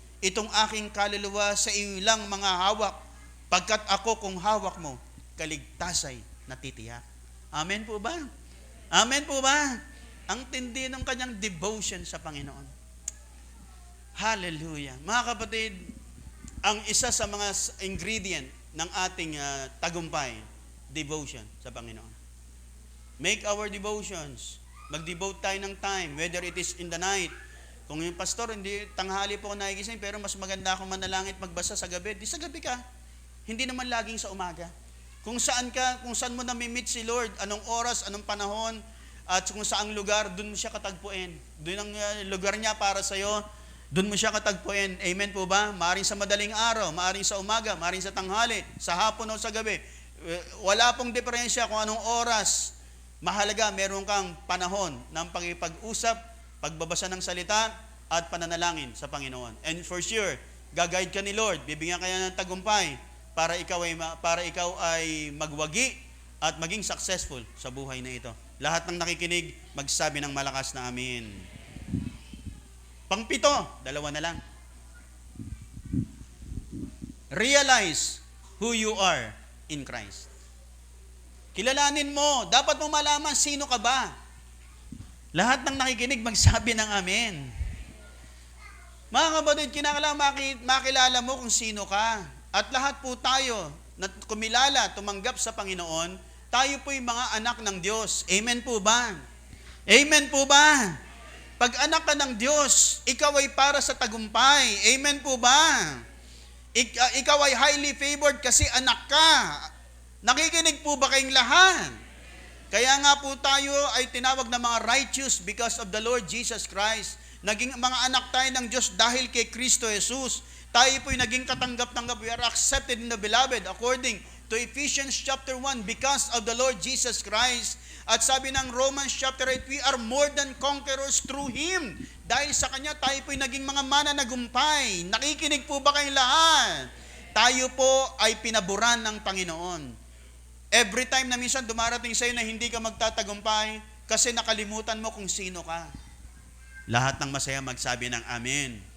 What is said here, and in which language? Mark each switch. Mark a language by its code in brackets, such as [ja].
[tl] Itong aking kaluluwa sa iyo lang mga hawak, pagkat ako kung hawak mo, kaligtasay natitiyak. Amen po ba? Amen po ba? Ang tindi ng kanyang devotion sa Panginoon. Hallelujah. Mga kapatid, ang isa sa mga ingredient ng ating tagumpay, devotion sa Panginoon. [en] Make our devotions. [tl] Mag-devote tayo ng [en] time, whether it is in the night. [tl] Kung yung pastor, hindi tanghali po ako nagigising, pero mas maganda akong manalangit magbasa sa gabi, di sa gabi ka. Hindi naman laging sa umaga. Kung saan mo nami-meet si Lord, anong oras, anong panahon, at kung saang lugar, doon mo siya katagpuin. Doon ang lugar niya para sa iyo, doon mo siya katagpuin. Amen po ba? Maaring sa madaling araw, maaring sa umaga, maaring sa tanghali, sa hapon o sa gabi. Wala pong diferensya kung anong oras. Mahalaga, meron kang panahon ng pag-usap, pagbabasa ng salita, at pananalangin sa Panginoon. [en] And for sure, [tl] gagayad ka ni Lord, bibigyan kaya ng tagumpay, para ikaw ay magwagi at maging successful sa buhay na ito. Lahat ng nakikinig, magsabi ng malakas na amin. Pangpito, 2 na lang. [en] Realize who you are in Christ. [tl] Kilalanin mo, dapat mo malaman sino ka ba. Lahat ng nakikinig, magsabi ng amin. Mga kapatid, kinakailangan makilala mo kung sino ka. At lahat po tayo na kumilala, tumanggap sa Panginoon, tayo po'y mga anak ng Diyos. Amen po ba? Amen po ba? Pag anak ka ng Diyos, ikaw ay para sa tagumpay. Amen po ba? Ikaw ay highly favored kasi anak ka. Nakikinig po ba kayong lahat? Kaya nga po tayo ay tinawag na mga righteous [en] because of the Lord Jesus Christ. [tl] Naging mga anak tayo ng Diyos dahil kay Kristo Jesus. Tayo po'y naging katanggap-tanggap. [en] We are accepted in the beloved according to Ephesians chapter 1, because of the Lord Jesus Christ. [tl] At sabi ng [en] Romans chapter 8, we are more than conquerors through Him. [tl] Dahil sa Kanya, tayo po'y naging mga mananagumpay. Nakikinig po ba kayong lahat? Tayo po ay pinaburan ng Panginoon. Every time na minsan dumarating sa'yo na hindi ka magtatagumpay, kasi nakalimutan mo kung sino ka. Lahat ng masaya magsabi ng amen.